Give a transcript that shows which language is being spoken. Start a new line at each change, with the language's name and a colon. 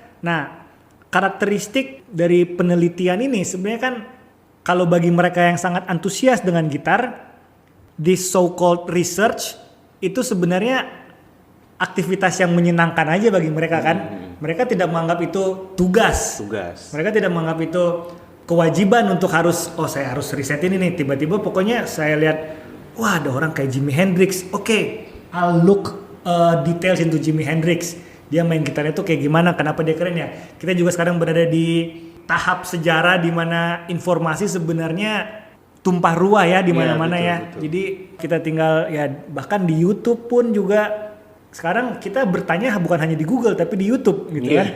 Indonesian: Nah, karakteristik dari penelitian ini sebenarnya kan kalau bagi mereka yang sangat antusias dengan gitar,
English: this so-called research
Indonesian: itu sebenarnya aktivitas yang menyenangkan aja bagi mereka kan. Mereka tidak menganggap itu tugas. Mereka tidak menganggap itu kewajiban untuk saya harus riset ini nih. Tiba-tiba pokoknya saya lihat, wah ada orang kayak Jimi Hendrix.
English: Oke, I'll look details into Jimi Hendrix.
Indonesian: Dia main gitarnya tuh kayak gimana, kenapa dia keren ya. Kita juga sekarang berada di tahap sejarah di mana informasi sebenarnya tumpah ruah ya di mana-mana ya. Betul. Jadi kita tinggal ya bahkan di YouTube pun juga sekarang kita bertanya bukan hanya di Google tapi di YouTube gitu kan.